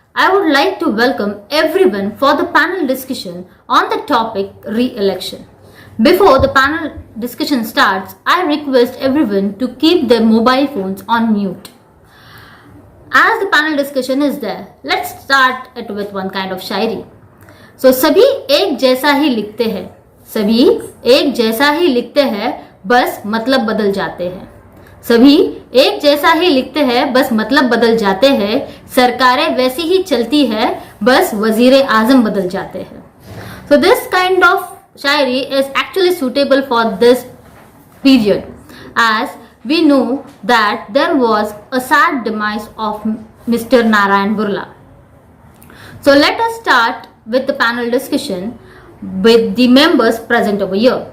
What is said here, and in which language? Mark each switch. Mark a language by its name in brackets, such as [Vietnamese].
[English] I would like to welcome everyone for the panel discussion on the topic re-election. Before the panel discussion starts, I request everyone to keep their mobile phones on mute. As the panel discussion is there, let's start it with one kind of shayari. [Hindi] So सभी एक जैसा ही लिखते हैं, सभी एक जैसा ही लिखते हैं, बस मतलब बदल जाते हैं. सभी एक जैसा ही लिखते हैं, बस मतलब बदल जाते हैं. सरकारें वैसी ही चलती है, बस वजीर आजम बदल जाते हैं. [English] So this kind of shayari is actually suitable for this period, as we know that there was a sad demise of Mr. Narayan Burla. So let us start with the panel discussion with the members present over here.